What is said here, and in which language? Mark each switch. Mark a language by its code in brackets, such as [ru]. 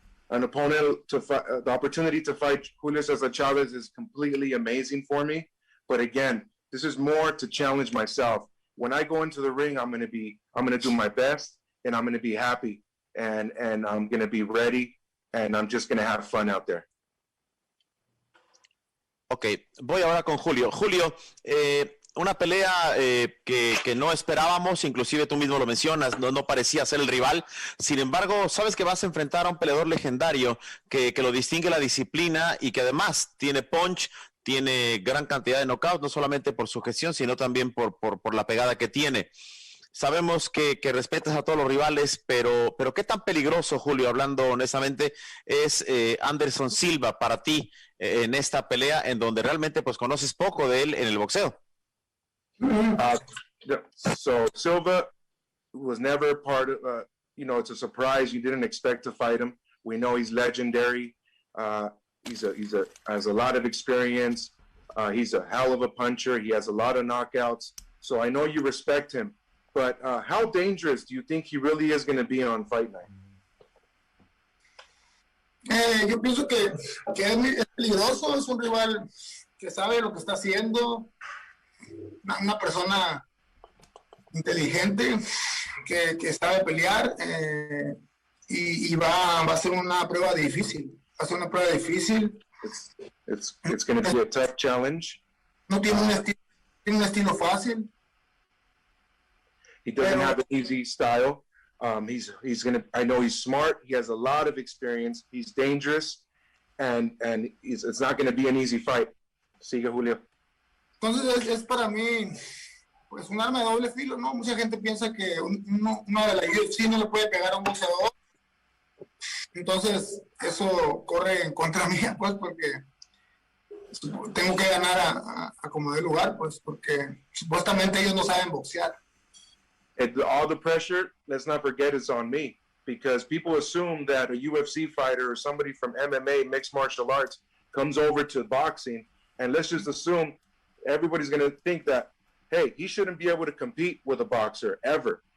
[en] an opponent to fight, the opportunity to fight Julio Cesar Chavez is completely amazing for me. But again, this is more to challenge myself. When I go into the ring, I'm going to do my best, and I'm going to be happy, and I'm going to be ready, and I'm just going to have fun out there. [es] Ok, voy ahora con Julio. Julio, una pelea que no esperábamos, inclusive tú mismo lo mencionas, no parecía ser el rival. Sin embargo, sabes que vas a enfrentar a un peleador legendario que lo distingue la disciplina y que además tiene punch, tiene gran cantidad de knockouts, no solamente por su gestión, sino también por la pegada que tiene. Sabemos que respetas a todos los rivales, pero ¿qué tan peligroso, Julio, hablando honestamente, es Anderson Silva para ti en esta pelea en donde realmente pues conoces poco de él en el boxeo? [en] So Silva was never part of, it's a surprise. You didn't expect to fight him. We know he's legendary. Has a lot of experience. He's a hell of a puncher. He has a lot of knockouts. So I know you respect him. But how dangerous do you think he really is going to be on fight night? [es] Yo pienso que es peligroso, es un rival que sabe lo que está haciendo, una persona inteligente que sabe pelear y va a ser una prueba difícil. Va a ser una prueba difícil. [en] It's going to be a tough challenge. [es] No tiene un estilo fácil. [en] He doesn't have an easy style. I know he's smart. He has a lot of experience. He's dangerous, and it's not going to be an easy fight. [es] Sigue, Julio. Entonces es para mí pues un arma de doble filo, ¿no? Mucha gente piensa que uno de la UFC no le puede pegar a un boxeador. Entonces eso corre en contra mía, pues, porque tengo que ganar a como dé lugar, pues, porque supuestamente ellos no saben boxear. [en] All the pressure, let's not forget, is on me, because people assume that a UFC fighter or somebody from MMA, mixed martial arts, comes over to boxing, and let's just assume everybody's going to think that, hey, he shouldn't be able to compete with a boxer ever.